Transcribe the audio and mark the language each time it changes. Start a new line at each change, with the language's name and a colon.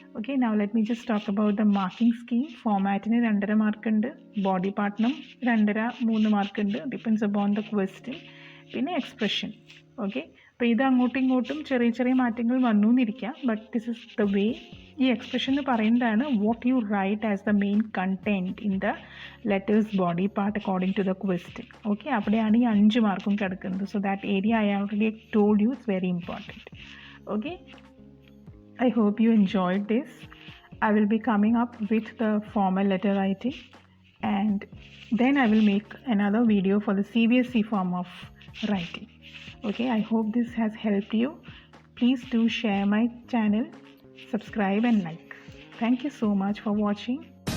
English: Okay, now let me just talk about the marking scheme.
Malayalam: Formatine 2.5 mark ഉണ്ട്, body പാർട്ടിനും 2.5-3 mark ഉണ്ട്,
English: Depends upon the question.
Malayalam: പിന്നെ expression. Okay, അപ്പോൾ ഇത് അങ്ങോട്ടും ഇങ്ങോട്ടും ചെറിയ മാറ്റങ്ങൾ വന്നു എന്നിരിക്കാം,
English: But this is the way.
Malayalam: ഈ എക്സ്പ്രഷൻ എന്ന് പറയുന്നതാണ്
English: What you write as the main content in the letter's body part according to the question. Okay,
Malayalam: അവിടെയാണ് ഈ 5 മാർക്കും കിടക്കുന്നത്.
English: So that area I already told you it's very important. Okay, I hope you enjoyed this. I will be coming up with the formal letter writing and then I will make another video for the CBSE form of writing. Okay, I hope this has helped you. Please do share my channel, subscribe and like. Thank you so much for watching.